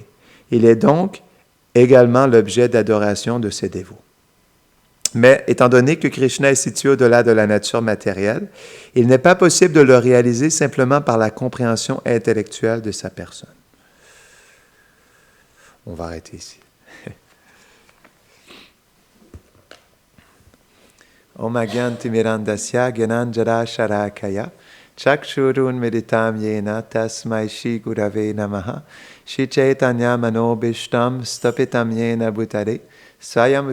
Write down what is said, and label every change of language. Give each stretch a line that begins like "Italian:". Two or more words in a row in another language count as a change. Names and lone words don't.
French: Il est donc également l'objet d'adoration de ses dévots. Mais étant donné que Krishna est situé au-delà de la nature matérielle, il n'est pas possible de le réaliser simplement par la compréhension intellectuelle de sa personne. On va arrêter ici.
Sanskrit: Om Agyanti Mirandasya Gyananjara Sharakaya Chakshurun Meditam Yena Tasmai Shri Gurave Namaha Shri Chaitanya Manobishtam Stapitam Yena Bhutare Swayam